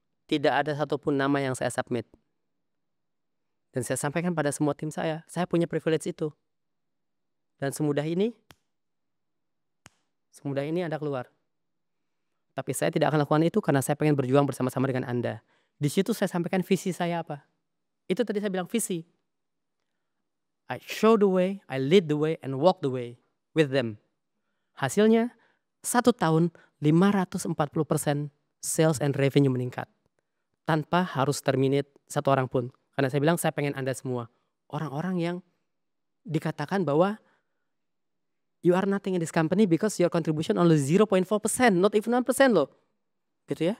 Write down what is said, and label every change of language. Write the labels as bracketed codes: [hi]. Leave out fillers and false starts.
[id] Tidak ada satupun nama yang saya submit. Dan saya sampaikan pada semua tim saya punya privilege itu. Dan semudah ini Anda keluar. Tapi saya tidak akan lakukan itu karena saya pengen berjuang bersama-sama dengan Anda. Di situ saya sampaikan visi saya apa. Itu tadi saya bilang visi. [en] I show the way, I lead the way, and walk the way with them. [id] Hasilnya, 1 tahun 540% sales and revenue meningkat. Tanpa harus terminate satu orang pun. Karena saya bilang saya pengen Anda semua. Orang-orang yang dikatakan bahwa [en] you are nothing in this company because your contribution only 0.4%, not even 1% [id] loh. Gitu ya.